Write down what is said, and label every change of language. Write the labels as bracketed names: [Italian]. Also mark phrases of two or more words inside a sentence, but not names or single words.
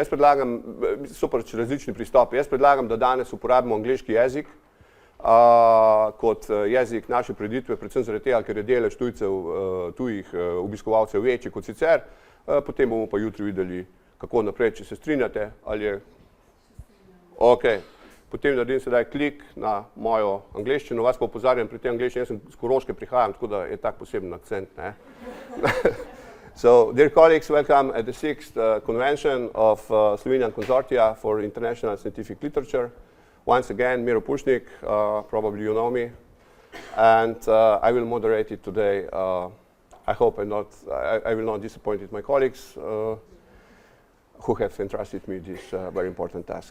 [Slovenian] So pač različni pristopi. Jaz predlagam, da danes uporabimo angleški jezik kot jezik naše preditve, predvsem zaradi tega, ker je delež tujih obiskovalcev večji kot sicer. Potem bomo pa jutri videli, kako naprej, če se strinjate, ali je... Ok. Potem naredim sedaj klik na mojo angleščino. Vas pa opozarjam pri tej angleščini, jaz sem z Koroške prihajam, tako da je tak poseben akcent, ne? [English] So, dear colleagues, welcome at the 6th convention of Slovenian Consortia for International Scientific Literature. Once again, Miro Pušnik, probably you know me, and I will moderate it today. I hope I will not disappoint my colleagues who have entrusted me this very important task.